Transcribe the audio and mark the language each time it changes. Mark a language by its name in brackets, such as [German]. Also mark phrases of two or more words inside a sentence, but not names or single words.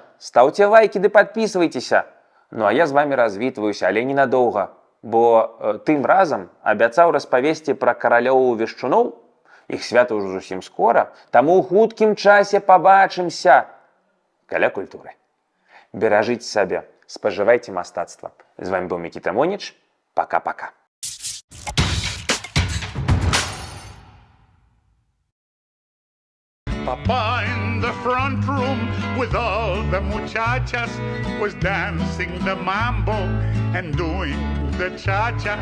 [Belarusian] Стаўце лайкі ды падпісвайцеся. Ну а я з вамі развітваюся, але ненадоўга, бо тым разам абяцаў распавесці пра каралёў вешчуноў. Іх свята ўжо зусім скора, таму ў хуткім часе пабачымся каля культуры. Беражыце сабе, спажывайце мастацтва. З вамі быў Мікіта Моніч. [Russian] Пока-пока. [English] Papa in the front room with all the muchachas was dancing the mambo and doing the cha-cha.